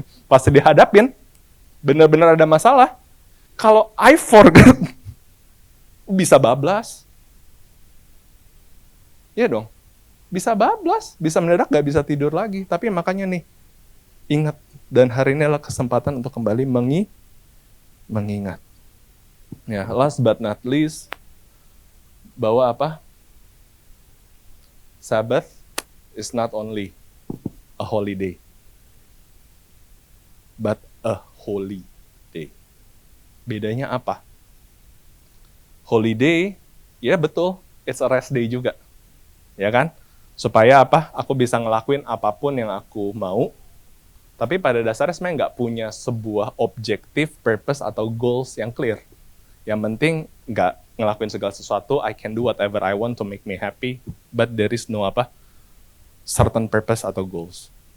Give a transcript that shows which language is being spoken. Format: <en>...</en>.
<id>Pasti dihadapin, bener-bener ada masalah. Kalau</id> <en>I forget,</en> <id>bisa bablas. Iya dong. Bisa bablas, bisa mendadak gak bisa tidur lagi. Tapi makanya nih, ingat. Dan hari ini adalah kesempatan untuk kembali mengingat.</id> <en>Ya, last but not least,</en> <id>bahwa</id> <en>Sabbath is not only a holiday, but a holy day.</en> <id>Bedanya apa? Holiday, ya betul,</id> <en>it's a rest day</en> <id>juga. Ya kan? Supaya aku bisa ngelakuin apapun yang aku mau, tapi pada dasarnya sebenarnya nggak punya sebuah objektif, purpose, atau goals yang clear. Yang penting nggak ngelakuin segala sesuatu,</id> <en>I can do whatever I want to make me happy, but there is no certain purpose</en> <id>atau</id> <en>goals.</en>